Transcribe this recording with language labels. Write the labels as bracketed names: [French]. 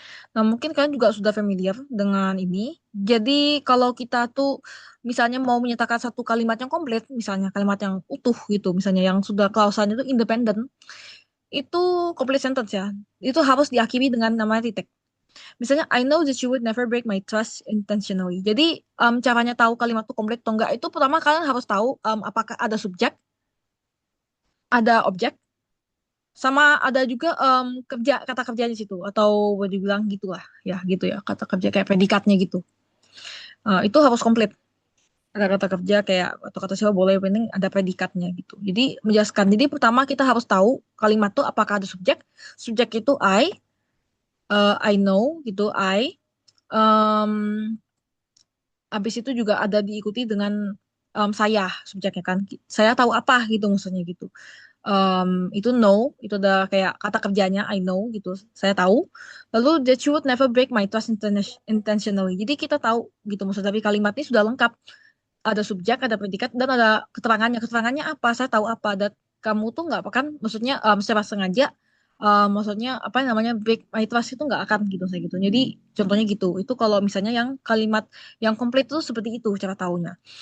[Indonesian] Nah, mungkin kalian juga sudah familiar dengan ini. Jadi kalau kita tuh misalnya mau menyatakan satu kalimat yang komplit, misalnya kalimat yang utuh gitu, misalnya yang sudah klausalnya itu independen, itu complete sentence ya. Itu harus diakhiri dengan nama titik. Misalnya, [English] I know that you would never break my trust intentionally. [Indonesian] Jadi, caranya tahu kalimat itu komplit atau enggak, itu pertama kalian harus tahu apakah ada subjek, ada objek, sama ada juga kerja kata kerja di situ atau boleh dibilang gitulah, ya gitu ya kata kerja kayak predikatnya gitu. Itu harus komplit. Ada kata kerja kayak atau kata siapa boleh yang penting ada predikatnya gitu. Jadi menjelaskan. Jadi pertama kita harus tahu kalimat itu apakah ada subjek. Subjek itu [English] I know [Indonesian] gitu Um, Habis itu juga ada diikuti dengan saya subjeknya kan. Saya tahu apa gitu maksudnya gitu. Itu know, itu udah kayak kata kerjanya [English] I know [Indonesian] gitu. Saya tahu. Lalu [English] that you would never break my trust intentionally. [Indonesian] Jadi kita tahu gitu maksud dari kalimat ini sudah lengkap. Ada subjek, ada predikat, dan ada keterangannya. Keterangannya apa? Saya tahu apa. Dan kamu tuh nggak akan, maksudnya secara sengaja, maksudnya apa namanya [English] break my trust [Indonesian] itu nggak akan gitu saya gitu. Jadi contohnya gitu. Itu kalau misalnya yang kalimat yang komplit itu seperti itu cara tahunya.